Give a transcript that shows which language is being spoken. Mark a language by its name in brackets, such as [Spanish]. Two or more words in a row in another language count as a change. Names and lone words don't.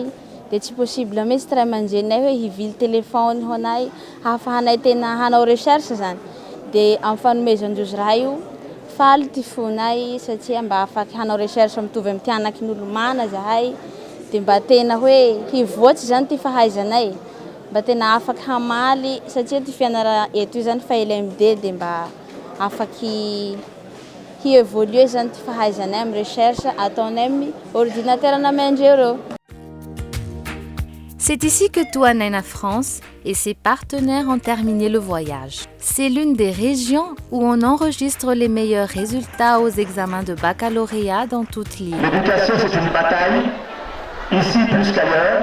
[Malagasy] dia tsy possible mihitsy ray aman-drenay hoe hivily téléphone ho anay hahafahanay tena hanao recherche zany dia amin'ny fanomezan-drozy raha io faly ty fonay satria mba afaky hanao recherche mitovy amin'ny tianakin'olo mana zahay dia mba tena hoe hivoatsy zany ty fahaizanay mba tena afaky hamaly satria ty fianara eto io zany fa LMD dia mba afaky hievoluer zany ty fahaizanay amin'ny recherche ataonay amin'ny ordinateur namendreo reo. [French] C'est ici que Touanaina France et ses partenaires ont terminé le voyage. C'est l'une des régions où on enregistre les meilleurs résultats aux examens de baccalauréat dans toute l'île. L'éducation, c'est une bataille, ici plus qu'ailleurs.